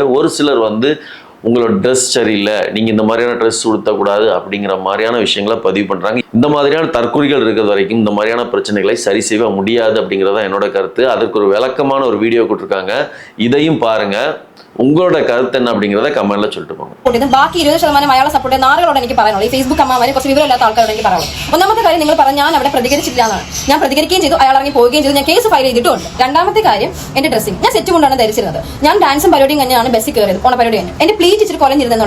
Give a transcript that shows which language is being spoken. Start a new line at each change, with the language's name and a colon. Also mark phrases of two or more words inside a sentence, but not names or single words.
Tamil: ஒரு சிலர் உங்களோட ட்ரெஸ் சரியில்லை, நீங்கள் இந்த மாதிரியான ட்ரெஸ் உடுத்தக்கூடாது அப்படிங்கிற மாதிரியான விஷயங்களை பதிவு பண்ணுறாங்க. இந்த மாதிரியான தற்குறிகள் இருக்கிறது வரைக்கும் இந்த மாதிரியான பிரச்சனைகளை சரி செய்ய முடியாது அப்படிங்கிறதா என்னோட கருத்து. அதற்கு ஒரு விளக்கமான ஒரு வீடியோ கொடுத்துருக்காங்க. இதையும் பாருங்கள். உங்களோட கருத்து என்ன அப்படிங்கிறத കമന്റിൽ சொல்லிட்டு പോங்க.
Malayalam: ബാക്കി 20% മലയാള സപ്പോർട്ട് നാറുകളോട് എനിക്ക് പറയാനുള്ളൂ. ഈ ഫേസ്ബുക്ക് അമ്മമാരെ കുറച്ച് വിവരമില്ലാത്ത ആൾക്കാരോട് എനിക്ക് പറയാനുള്ളൂ. ഒന്നാമത്തെ കാര്യം, നിങ്ങൾ പറഞ്ഞ ഞാൻ അവിടെ പ്രതികരിച്ചില്ല എന്നാണ്. ഞാൻ പ്രതികരിക്കുകയും ചെയ്തു, അയാൾ ഇറങ്ങി പോവുകയും ചെയ്തു. ഞാൻ കേസ് ഫയൽ ചെയ്തിട്ടുണ്ട്. രണ്ടാമത്തെ കാര്യം, എന്റെ ഡ്രസ്സിംഗ് ഞാൻ സെറ്റ് കൊണ്ടാണ് ധരിച്ചിരുന്നത്. ഞാൻ ഡാൻസും പരിപാടിയും തന്നെയാണ് ബസ്സിൽ കയറിയത്, ഓണ പരിപാടി തന്നെ. എന്റെ പ്ലീറ്റ് ഇച്ചിരി കുറഞ്ഞിരുന്നുള്ളൂ.